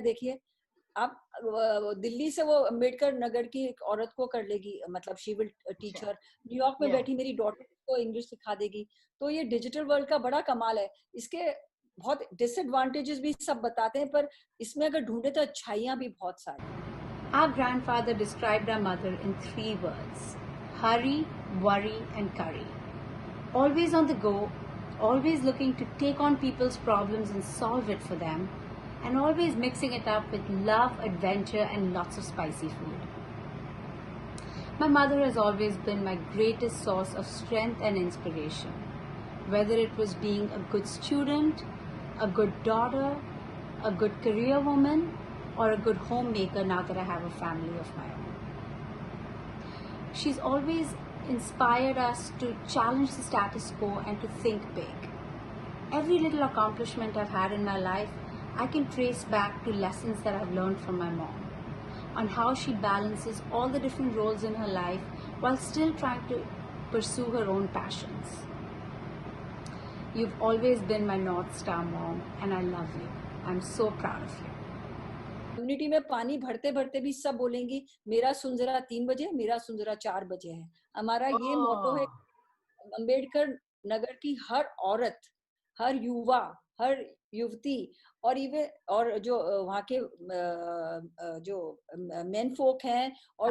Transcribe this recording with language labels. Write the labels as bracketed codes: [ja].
[hi] देखिए आप दिल्ली से वो अम्बेडकर नगर की एक औरत को कर लेगी, मतलब [en] she will teacher, [hi] न्यूयॉर्क में या बैठी मेरी डॉटर को इंग्लिश सिखा देगी। तो ये डिजिटल वर्ल्ड का बड़ा कमाल है। इसके बहुत डिसएडवांटेजेस भी सब बताते हैं, पर इसमें अगर ढूंढे तो अच्छाइयां भी बहुत सारी। [en] Our grandfather described our mother in 3 words: hurry, worry, and curry. Always on the go, always looking to take on people's problems and solve it for them, and always mixing it up with love, adventure, and lots of spicy food. My mother has always been my greatest source of strength and inspiration. Whether it was being a good student, a good daughter, a good career woman, or a good homemaker now that I have a family of my own. She's always inspired us to challenge the status quo and to think big. Every little accomplishment I've had in my life, I can trace back to lessons that I've learned from my mom, on how she balances all the different roles in her life while still trying to pursue her own passions. You've always been my North Star, Mom, and I love you. I'm so proud of you. [hi] Community में पानी भरते भरते भी सब बोलेंगी मेरा सुंजरा 3 बजे, मेरा सुंजरा 4 बजे है। हमारा ये मोटो है, अंबेडकर नगर की हर औरत, हर युवा, हर युवती और इवन और जो वहाँ के जो मेन फोक हैं और